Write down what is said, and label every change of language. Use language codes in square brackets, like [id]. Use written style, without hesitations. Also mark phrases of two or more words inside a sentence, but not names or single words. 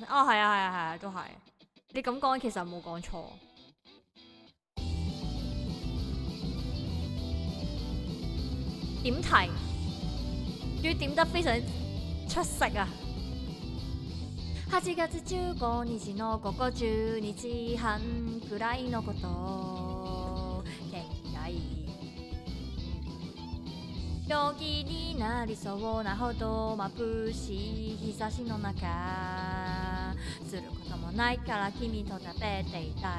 [yue] 哦，係啊，都係。你咁講其實冇講錯。點題，仲要點得非常出色啊！ [ja] 8月15 日の午後12時半くらいのこと。県外病気になりそうなほど眩しい日差しの中することもないから君と食べていた。